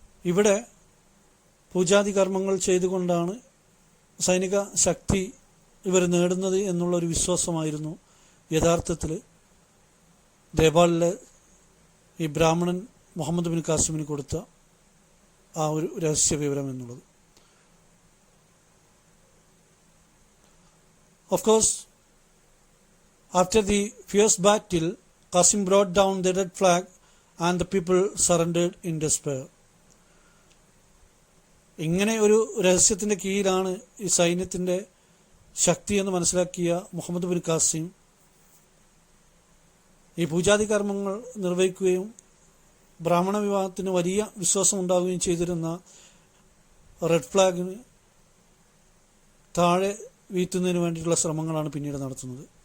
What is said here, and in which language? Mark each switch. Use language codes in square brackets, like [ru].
[ml] ഇവിടെ പൂജാതി കർമ്മങ്ങൾ ചെയ്തുകൊണ്ടാണ് സൈനിക ശക്തി ഇവർ നേടുന്നത് എന്നുള്ളൊരു വിശ്വാസമായിരുന്നു യഥാർത്ഥത്തിൽ ദേബാളിലെ ഈ ബ്രാഹ്മണൻ മുഹമ്മദ് ബിൻ ഖാസിമിന് കൊടുത്ത ആ ഒരു രഹസ്യ വിവരം എന്നുള്ളത്. [en] Of course, after the fierce battle, Qasim brought down the red flag and the people surrendered in despair. [ml] ഇങ്ങനെ ഒരു രഹസ്യത്തിന്റെ കീഴിലാണ് ഈ സൈന്യത്തിന്റെ ശക്തി എന്ന് മനസ്സിലാക്കിയ മുഹമ്മദ് ബിൻ ഖാസിം ഈ പൂജാതി കർമ്മങ്ങൾ നിർവഹിക്കുകയും ബ്രാഹ്മണ വിഭാഗത്തിന് വലിയ വിശ്വാസം ഉണ്ടാവുകയും ചെയ്തിരുന്ന റെഡ് ഫ്ലാഗിന് താഴെ വീഴ്ത്തുന്നതിന് വേണ്ടിയിട്ടുള്ള ശ്രമങ്ങളാണ് പിന്നീട് നടത്തുന്നത്.